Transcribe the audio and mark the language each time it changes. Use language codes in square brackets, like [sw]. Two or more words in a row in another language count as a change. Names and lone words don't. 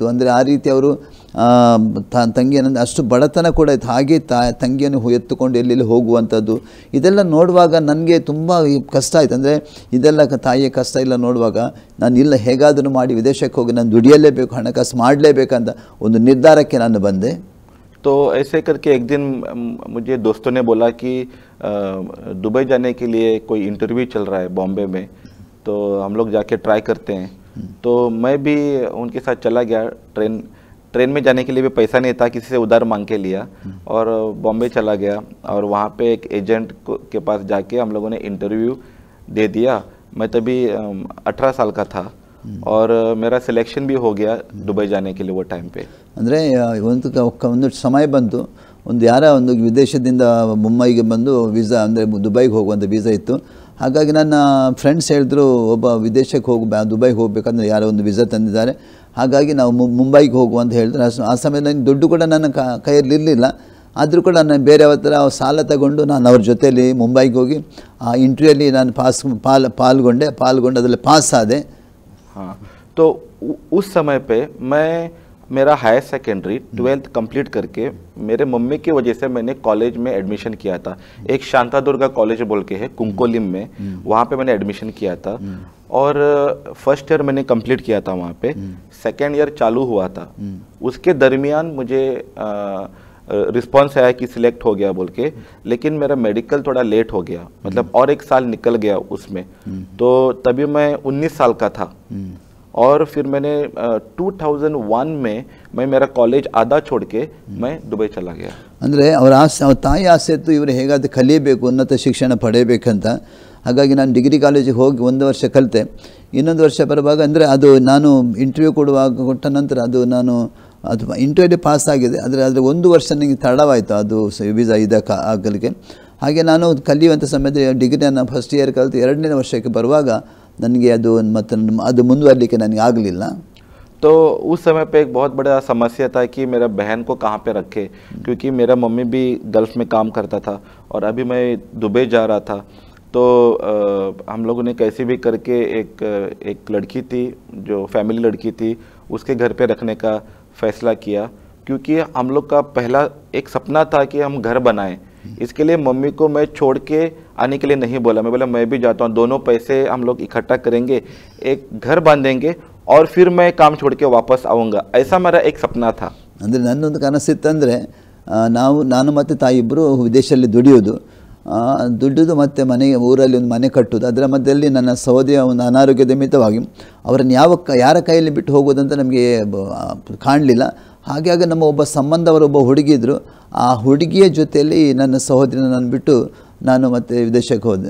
[kn] ಅಂದರೆ ಆ ರೀತಿ ಅವರು ತಂಗಿಯನ್ನು ಅಷ್ಟು ಬಡತನ ಕೂಡ ಇತ್ತು. ಹಾಗೆ ತಂಗಿಯನ್ನು ಎತ್ತುಕೊಂಡು ಎಲ್ಲೆಲ್ಲಿ ಹೋಗುವಂಥದ್ದು ಇದೆಲ್ಲ ನೋಡುವಾಗ ನನಗೆ ತುಂಬ ಕಷ್ಟ ಆಯಿತು. ಅಂದರೆ ಇದೆಲ್ಲ ತಾಯಿಯ ಕಷ್ಟ ಇಲ್ಲ ನೋಡುವಾಗ ನಾನು ಇಲ್ಲ, ಹೇಗಾದರೂ ಮಾಡಿ ವಿದೇಶಕ್ಕೆ ಹೋಗಿ ನಾನು ದುಡಿಯಲೇಬೇಕು, ಹಣಕಾಸು ಮಾಡಲೇಬೇಕಂತ ಒಂದು ನಿರ್ಧಾರಕ್ಕೆ ನಾನು ಬಂದೆ. [hi] तो ऐसे करके एक दिन मुझे दोस्तों ने बोला कि दुबई जाने के लिए कोई इंटरव्यू चल रहा है बॉम्बे में, तो हम लोग जाके ट्राई करते हैं. तो मैं भी उनके साथ चला गया. ट्रेन में जाने के लिए भी पैसा नहीं था, किसी से उधार मांग के लिया और बॉम्बे चला गया. और वहाँ पे एक एजेंट के पास जाके हम लोगों ने इंटरव्यू दे दिया. मैं तभी 18 साल का था और मेरा सिलेक्शन भी हो गया दुबई जाने के लिए वो टाइम पे. [kn] ಅಂದರೆ ಒಂದು ಸಮಯ ಬಂತು, ಒಂದು ವಿದೇಶದಿಂದ ಮುಂಬೈಗೆ ಬಂದು ವೀಸಾ, ಅಂದರೆ ದುಬೈಗೆ ಹೋಗುವಂಥ ವೀಸಾ ಇತ್ತು. ಹಾಗಾಗಿ ನನ್ನ ಫ್ರೆಂಡ್ಸ್ ಹೇಳಿದ್ರು ಒಬ್ಬ ವಿದೇಶಕ್ಕೆ ದುಬೈಗೆ ಹೋಗಬೇಕಂದ್ರೆ ಯಾರೋ ಒಂದು ವೀಸಾ ತಂದಿದ್ದಾರೆ, ಹಾಗಾಗಿ ನಾವು ಮುಂಬೈಗೆ ಹೋಗುವ ಅಂತ ಹೇಳಿದ್ರು. ಆ ಸಮಯದಲ್ಲಿ ದುಡ್ಡು ಕೂಡ ನನ್ನ ಕೈಯಲ್ಲಿ ಇರಲಿಲ್ಲ. ಆದರೂ ಕೂಡ ನಾನು ಬೇರೆಯವ್ರ ಹತ್ರ ಸಾಲ ತಗೊಂಡು ನಾನು ಅವ್ರ ಜೊತೆಯಲ್ಲಿ ಮುಂಬೈಗೆ ಹೋಗಿ ಆ ಇಂಟರ್ವ್ಯೂಯಲ್ಲಿ ನಾನು ಪಾಲ್ಗೊಂಡು ಅದರಲ್ಲಿ ಪಾಸ್ ಆದೆ. [hi] हाँ, तो उस समय पे मैं मेरा [en] higher secondary [hi] 12th कंप्लीट करके मेरे मम्मी की वजह से मैंने कॉलेज में एडमिशन किया था. एक शांता दुर्गा कॉलेज बोल के है कुंकोलिम में, वहाँ पे मैंने एडमिशन किया था. और [en] first year [hi] मैंने कंप्लीट किया था वहाँ पे, [en] second year [hi] चालू हुआ था, उसके दरमियान मुझे रिस्पॉन्स आया कि सिलेक्ट हो गया बोल के, लेकिन मेरा मेडिकल थोड़ा लेट हो गया, मतलब और एक साल निकल गया उसमें, तो तभी मैं 19 साल का था। और फिर मैंने 2001 में मैं मेरा कॉलेज आधा छोड़ के मैं दुबई चला गया। [kn] ಅಂದರೆ ಅವರ ಆಸೆ, ಅವ್ರ ತಾಯಿ ಆಸೆ ಇತ್ತು ಇವರು ಹೇಗಾದರೂ ಕಲಿಯಬೇಕು, ಉನ್ನತ ಶಿಕ್ಷಣ ಪಡೆಯಬೇಕಂತ. ಹಾಗಾಗಿ ನಾನು ಡಿಗ್ರಿ ಕಾಲೇಜಿಗೆ ಹೋಗಿ 1 ವರ್ಷ ಕಲಿತೆ. ಇನ್ನೊಂದು ವರ್ಷ ಬರುವಾಗ ಅಂದರೆ ಅದು ನಾನು ಇಂಟರ್ವ್ಯೂ ಕೊಟ್ಟ ನಂತರ ಅದು ನಾನು ಇಂಟರ್ವ್ಯೂಲಿ ಪಾಸ್ ಆಗಿದೆ, ಆದರೆ 1 ವರ್ಷ ನನಗೆ ತಡವಾಯಿತು ಅದು ವೀಸಾ ಆಗಲಿಕ್ಕೆ. ಹಾಗೆ ನಾನು ಕಲಿಯುವಂಥ ಸಮಯದಲ್ಲಿ ಡಿಗ್ರಿಯನ್ನು [en] first year [kn] ಕಲಿತು 2ನೇ ವರ್ಷಕ್ಕೆ ಬರುವಾಗ ನನಗೆ ಅದು ಮುಂದುವರಲಿಕ್ಕೆ ನನಗೆ ಆಗಲಿಲ್ಲ. [hi] तो उस समय पे एक बहुत बड़ा समस्या था कि मेरा बहन को कहाँ पे रखे, क्योंकि मेरा मम्मी भी गल्फ़ में काम करता था और अभी मैं दुबई जा रहा था। तो हम लोगों ने कैसे भी करके एक लड़की थी जो फैमिली लड़की थी, उसके घर पे रखने का फ़ैसला किया, क्योंकि हम लोग का पहला एक सपना था कि हम घर बनाएं। इसके लिए मम्मी को मैं छोड़ के आने के लिए नहीं बोला, मैं बोला मैं भी जाता हूँ, दोनों पैसे हम लोग इकट्ठा करेंगे, एक घर बांधेंगे और फिर मैं काम छोड़ के वापस आऊँगा, ऐसा मेरा एक सपना था। [kn] ಅಂದರೆ ನನ್ನೊಂದು ಕನಸಿತ್ತಂದರೆ ನಾನು ಮತ್ತು ತಾಯಿ ಇಬ್ಬರು ವಿದೇಶದಲ್ಲಿ ದುಡಿಯೋದು ಮತ್ತು ಊರಲ್ಲಿ ಒಂದು ಮನೆ ಕಟ್ಟೋದು. ಅದರ ಮಧ್ಯದಲ್ಲಿ ನನ್ನ ಸಹೋದರಿಯ ಒಂದು ಅನಾರೋಗ್ಯದ ನಿಮಿತ್ತವಾಗಿ ಅವರನ್ನು ಯಾರ ಕೈಯಲ್ಲಿ ಬಿಟ್ಟು ಹೋಗೋದಂತ ನಮಗೆ ಕಾಣಲಿಲ್ಲ. ಹಾಗಾಗಿ ನಮ್ಮ ಒಬ್ಬ ಸಂಬಂಧವರೊಬ್ಬ ಹುಡುಗಿ ಇದ್ದರು, ಆ ಹುಡುಗಿಯ ಜೊತೆಯಲ್ಲಿ ನನ್ನ ಸಹೋದರಿನ ನಾನು ಬಿಟ್ಟು ನಾನು ಮತ್ತೆ ವಿದೇಶಕ್ಕೆ ಹೋದೆ.